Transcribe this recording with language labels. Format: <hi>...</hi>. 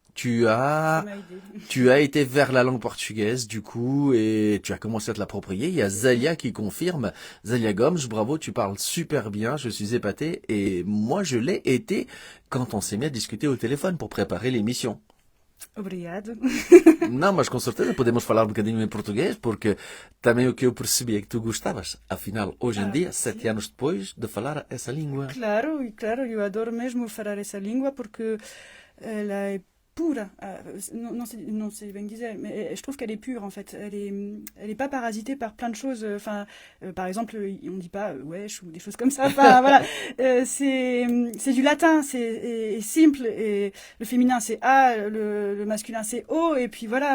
<fr>Ça m'a aidé. tu as été vers la langue portugaise du coup et tu as commencé à te l'approprier. Il y a Zalia qui confirme. Zalia Gomes, bravo, tu parles super bien, je suis épaté et moi je l'ai été quand on s'est mis à discuter au téléphone pour préparer l'émission.</fr> <pt>Obrigado. Não, mas com certeza podemos falar um bocadinho em português, porque também o que eu percebi é que tu gostavas, afinal, hoje em Ah, dia, sim. 7 anos depois, de falar essa língua. Claro, e claro, eu adoro mesmo falar essa língua porque ela é pura.</pt> <fr>Non, c'est bien disait, mais je trouve qu'elle est pure en fait. Elle est pas parasitée par plein de choses. Enfin, par exemple, on dit pas wesh ou des choses comme ça. Enfin, voilà. C'est du latin, et simple. Et le féminin c'est A, le masculin c'est O. Et puis voilà.</fr>